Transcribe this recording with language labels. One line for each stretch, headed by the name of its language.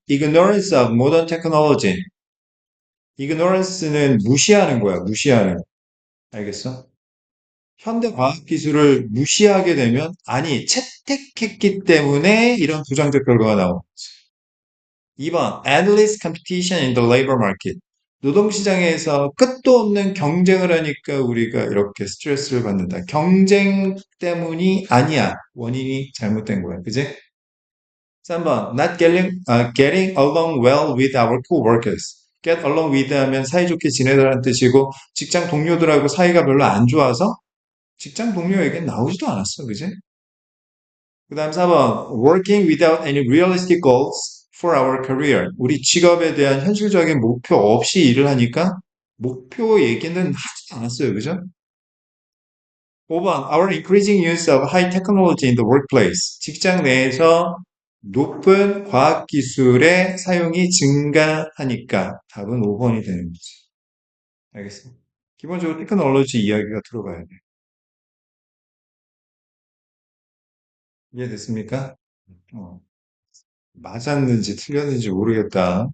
English: Ignorance of modern technology.
Korean: ignorance는 무시하는 거야, 무시하는. 알겠어? 현대 과학 기술을 무시하게 되면, 아니, 채택했기 때문에 이런 부정적 결과가 나오고. 2번.
English: Endless competition in the labor market.
Korean: 노동시장에서 끝도 없는 경쟁을 하니까 우리가 이렇게 스트레스를 받는다. 경쟁 때문이 아니야. 원인이 잘못된 거야. 그지?
English: 3번, getting along well with our coworkers.
Korean: get along with 하면 사이좋게 지내다라는 뜻이고, 직장 동료들하고 사이가 별로 안 좋아서 직장 동료에겐 나오지도 않았어. 그지? 그 다음
English: 4번, working without any realistic goals for our career.
Korean: 우리 직업에 대한 현실적인 목표 없이 일을 하니까 목표 얘기는 하지 않았어요. 그죠?
English: 5번, our increasing use of high technology in the workplace.
Korean: 직장 내에서 높은 과학기술의 사용이 증가하니까 답은 5번이 되는 거지. 알겠어? 기본적으로 테크놀로지 이야기가 들어가야 돼. 이해됐습니까? 어, 맞았는지 틀렸는지 모르겠다.